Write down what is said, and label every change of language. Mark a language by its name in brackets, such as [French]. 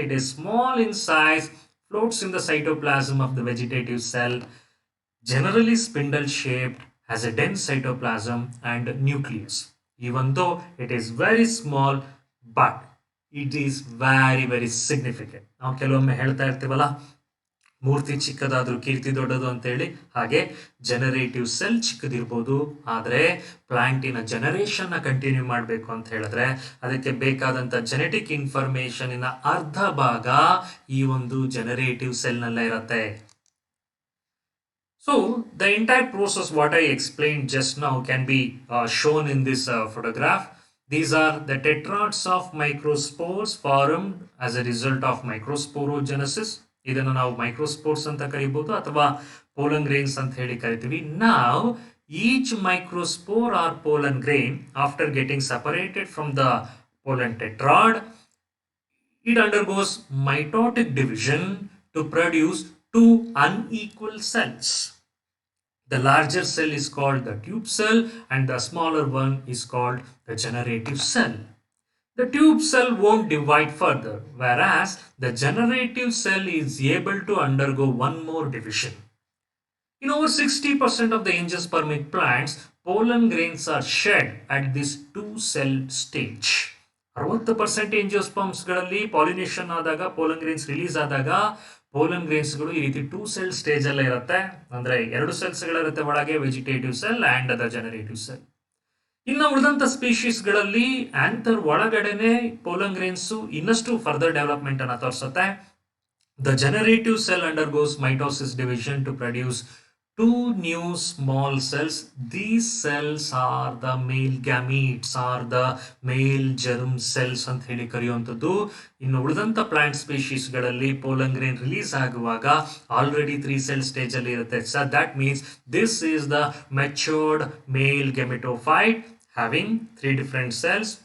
[English] It is small in size, floats in the cytoplasm of the vegetative cell, generally spindle shaped, has a dense cytoplasm and nucleus. Even though it is very small, but it is very, very significant. [Kannada] ನಾವು ಕೆಲವೊಮ್ಮೆ ಹೇಳ್ತಾ ಇರ್ತೀವಲ್ಲ, ಮೂರ್ತಿ ಚಿಕ್ಕದಾದ್ರೂ ಕೀರ್ತಿ ದೊಡ್ಡದು ಅಂತೇಳಿ, ಹಾಗೆ generative cell ಚಿಕ್ಕದಿರ್ಬೋದು, ಆದರೆ ಪ್ಲಾಂಟಿನ generation continue ಮಾಡಬೇಕು ಅಂತ ಹೇಳಿದ್ರೆ ಅದಕ್ಕೆ ಬೇಕಾದಂತ ಜೆನೆಟಿಕ್ ಇನ್ಫಾರ್ಮೇಶನ್ ಅರ್ಧ ಭಾಗ ಈ ಒಂದು ಜನರೇಟಿವ್ ಸೆಲ್ ನಲ್ಲೇ ಇರುತ್ತೆ. [English] So the entire process what I explained just now can be shown in this photograph. These are the tetrads of microspores formed as a result of microsporogenesis. [Kannada] ಇದನ್ನು ನಾವು ಮೈಕ್ರೋಸ್ಪೋರ್ಸ್ ಅಂತ ಕರಿಬಹುದು ಅಥವಾ ಪೋಲನ್ ಗ್ರೇನ್ಸ್ ಅಂತ ಹೇಳಿ ಕರಿತೀವಿ. [English] Now each microspore or pollen grain, after getting separated from the pollen tetrad, it undergoes mitotic division to produce two unequal cells. The larger cell is called the tube cell and the smaller one is called the generative cell. The tube cell won't divide further, whereas the generative cell is able to undergo one more division. In over 60% of the angiospermic plants, pollen grains are shed at this two-cell stage. [Kannada] 60% ಏಂಜಿಯೋಸ್ಪರ್ಮ್ಸ್ಗಳಲ್ಲಿ pollination ಆದಾಗ pollen grains release ಆದಾಗ pollen ಗ್ರೇನ್ಸ್ಗಳು ಈ ರೀತಿ two cell stage ಅಲ್ಲೇ ಇರುತ್ತೆ. ಅಂದ್ರೆ ಎರಡು ಸೆಲ್ಸ್ಗಳಿರುತ್ತೆ ಒಳಗೆ, vegetative cell and the generative cell. ಇನ್ನು ಉಳಿದಂತ ಸ್ಪೀಶೀಸ್ಗಳಲ್ಲಿ ಆಂಥರ್ ಒಳಗಡೆನೆ ಪೋಲನ್ ಗ್ರೇನ್ಸ್ ಇನ್ನಷ್ಟು ಫರ್ದರ್ ಡೆವಲಪ್ಮೆಂಟ್ ಅನ್ನ ತೋರಿಸುತ್ತೆ. [English] The generative cell undergoes mitosis division to produce two new small cells. These cells are the male gametes or the male germ cells [Kannada] ಅಂತ ಹೇಳಿ ಕರೆಯುವಂಥದ್ದು. ಇನ್ನು ಉಳಿದಂತ plant species ಗಳಲ್ಲಿ pollen grain release ಆಗುವಾಗ already 3 cell stage ಅಲ್ಲಿ ಇರುತ್ತೆ. [English] So that means this is the matured male gametophyte having 3 different cells.